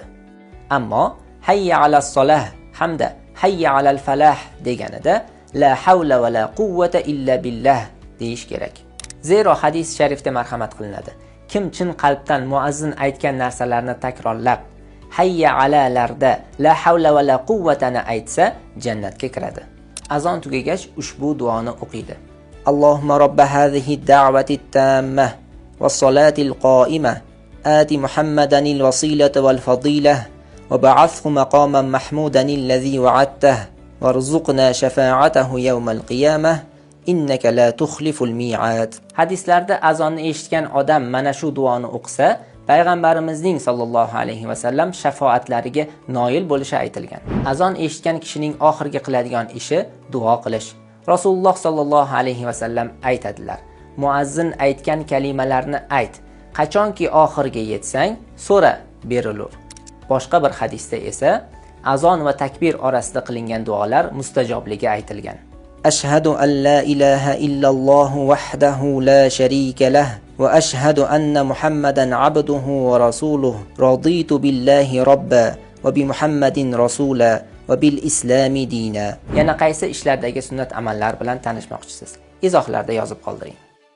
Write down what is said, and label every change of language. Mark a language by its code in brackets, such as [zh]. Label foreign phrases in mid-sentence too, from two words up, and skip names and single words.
[uz] Ammo [ar] حي على الصلاة [uz] hamda [ar] حي على الفلاح [uz] deganida [ar] لا حول ولا قوة إلا بالله [uz] deyish kerak. Zero hadis sharifda marhamat qilinadi. Kim chin qalbdan muazzin aytgan narsalarni takrorlab, hayya alalarda [ar] لا حول ولا قوة [uz] aytsa, jannatga kiradi. Azon tugagach ushbu duoni o'qiydi. [ar] اللهم رب هذه الدعوة التامة والصلاة القائمة آت محمدا الوسيلة والفضيلة وابعثه مقاما محمودا الذي وعدته وارزقنا شفاعته يوم القيامة إنك لا تخلف الميعاد. [uz] Hadislarda azonni eshitgan odam mana shu duoni o'qisa, payg'ambarimizning [ar] صلى الله عليه وسلم [uz] shafoatlariga noil bo'lishi aytilgan. Azon eshitgan kishining oxirgi qiladigan ishi duo qilish. Rasululloh [ar] صلى الله عليه وسلم [uz] aytadilar: muazzin aytgan kalimalarni ayt. Qachonki oxirga yetsang, so'ra, berilur. Boshqa bir hadisda esa azon va takbir orasida qilingan duolar mustajobligi aytilgan. [ar] أشهد أن لا إله إلا الله وحده لا شريك له وأشهد أن محمدا عبده ورسوله رضيت بالله ربا وبمحمد رسولا وبالإسلام دينا. [uz] Yana qaysi ishlardagi sunnat amallar bilan tanishmoqchisiz? Izohlarda yozib qoldiring.